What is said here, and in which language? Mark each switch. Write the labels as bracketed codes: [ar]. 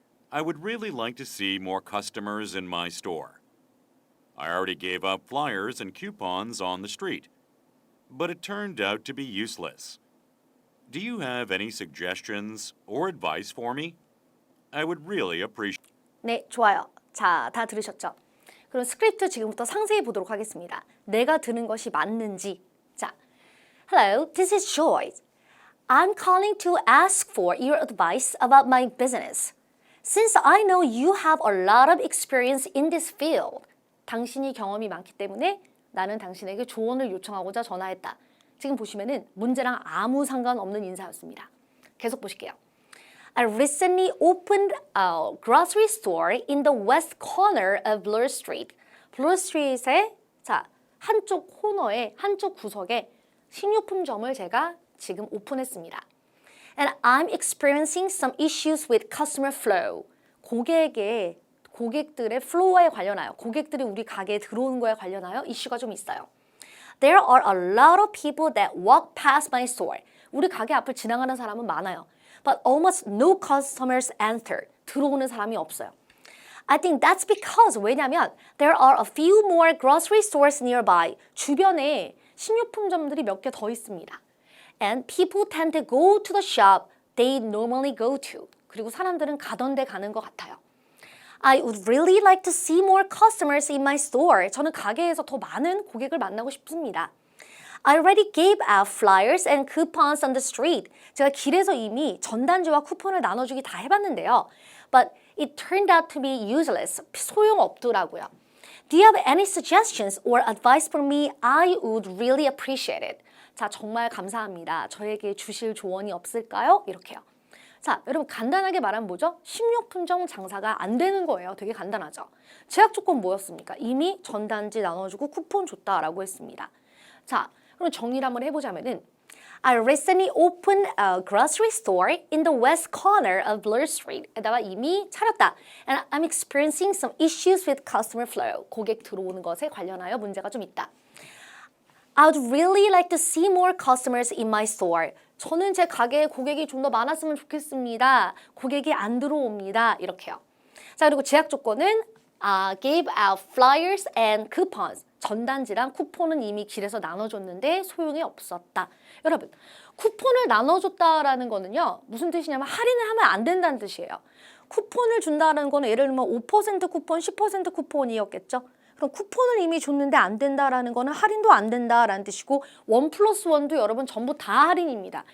[en] I would really like to see more customers in my store. I already gave up flyers and coupons on the street, but it turned out to be useless. Do you have any suggestions or advice for me? I would really appreciate. [ko] 네, 좋아요. 자, 다 들으셨죠? 그럼 스크립트 지금부터 상세히 보도록 하겠습니다. 내가 들은 것이 맞는지. 자, [en] Hello, this is Joy. I'm calling to ask for your advice about my business. Since I know you have a lot of experience in this field. [ko] 당신이 경험이 많기 때문에 나는 당신에게 조언을 요청하고자 전화했다. 지금 보시면은 문제랑 아무 상관없는 인사였습니다. 계속 보실게요. [en] I recently opened a grocery store in the west corner of Bloor Street. [ko] Bloor Street의 자, 한쪽 코너에 한쪽 구석에 식료품점을 제가 지금 오픈했습니다. [en] And I'm experiencing some issues with customer flow. [ko] 고객들의 플로어에 관련하여 고객들이 우리 가게에 들어오는 거에 관련하여 이슈가 좀 있어요. [en] There are a lot of people that walk past my store. [ko] 우리 가게 앞을 지나가는 사람은 많아요. [en] But almost no customers enter. [ko] 들어오는 사람이 없어요. [en] I think that's because [ko] 왜냐면 [en] there are a few more grocery stores nearby. [ko] 주변에 식료품점들이 몇 개 더 있습니다. [en] And people tend to go to the shop they normally go to. [ko] 그리고 사람들은 가던 데 가는 것 같아요. [en] I would really like to see more customers in my store. [ko] 저는 가게에서 더 많은 고객을 만나고 싶습니다. [en] I already gave out flyers and coupons on the street. [ko] 제가 길에서 이미 전단지와 쿠폰을 나눠주기 다 해봤는데요. [en] But it turned out to be useless. [ko] 소용없더라고요. [en] Do you have any suggestions or advice for me? I would really appreciate it. [ko] 자, 정말 감사합니다. 저에게 주실 조언이 없을까요? 이렇게요. 자, 여러분 간단하게 말하면 뭐죠? 식료품점 장사가 안 되는 거예요. 되게 간단하죠. 제약 조건 뭐였습니까? 이미 전단지 나눠주고 쿠폰 줬다라고 했습니다. 자, 그럼 정리를 한번 해보자면은 [en] I recently opened a grocery store in the west corner of Bloor Street. [ko] 에다가 이미 차렸다. [en] And I'm experiencing some issues with customer flow. [ko] 고객 들어오는 것에 관련하여 문제가 좀 있다. [en] I would really like to see more customers in my store. [ko] 저는 제 가게에 고객이 좀 더 많았으면 좋겠습니다. 고객이 안 들어옵니다. 이렇게요. 자, 그리고 제약 조건은 [en] gave out flyers and coupons. [ko] 전단지랑 쿠폰은 이미 길에서 나눠줬는데 소용이 없었다. 여러분, 쿠폰을 나눠줬다라는 거는요. 무슨 뜻이냐면 할인을 하면 안 된다는 뜻이에요. 쿠폰을 준다는 거는 예를 들면 5% 쿠폰, 10% 쿠폰이었겠죠. 그럼 쿠폰을 이미 줬는데 안 된다라는 거는 할인도 안 된다라는 뜻이고 1+1도 여러분 전부 다 할인입니다.